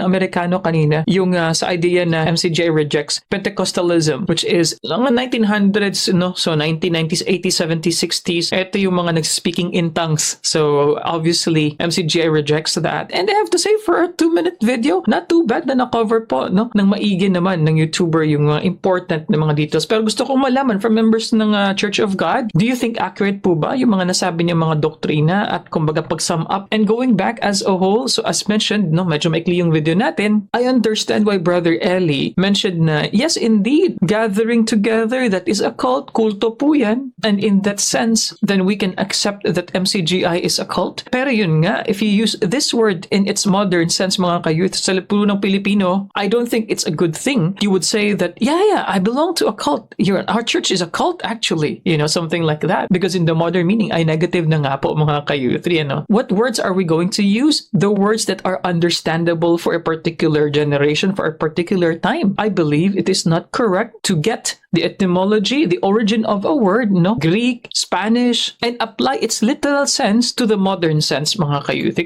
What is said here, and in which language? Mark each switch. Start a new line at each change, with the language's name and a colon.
Filipino: ng Amerikano kanina, yung sa idea na MCGI rejects Pentecostalism, which is mga 1900s, no? So 1990s, 80s, 70s, 60s. Ito yung mga nag-speaking in tongues.
English: So obviously, MCGI rejects that. And I have to say, for a 2-minute video, not too bad na na-cover po, no?
Filipino: Nang maigi naman ng YouTuber yung mga important na mga details. Pero gusto kong malaman from members ng Church of God,
English: do you think
Filipino: accurate po ba yung mga nasabi niya mga doktrina at kumbaga pag-sum up?
English: And going back as a whole, so as mentioned, no, medyo maikli yung video natin, I understand why Brother Eli mentioned na, yes, indeed, gathering together, that is a cult,
Filipino: kulto po yan.
English: And in that sense, then we can accept that MCGI is a cult. Pero yun nga, if you use this word in its modern sense, mga ka-youth,
Filipino: sa lipunong Pilipino,
English: I don't think it's a good thing. You would say that, yeah, I belong to a cult. Our church is a cult, actually. You know, something like that. Because in the modern meaning,
Filipino: ay negative na nga po,
English: mga ka-youth. You know? What words are we going to use? The words that are understandable for a particular generation, for a particular time. I believe it is not correct to get the etymology, the origin of a word, no? Greek, Spanish, and apply its literal sense to the modern sense, mga ka-youthy.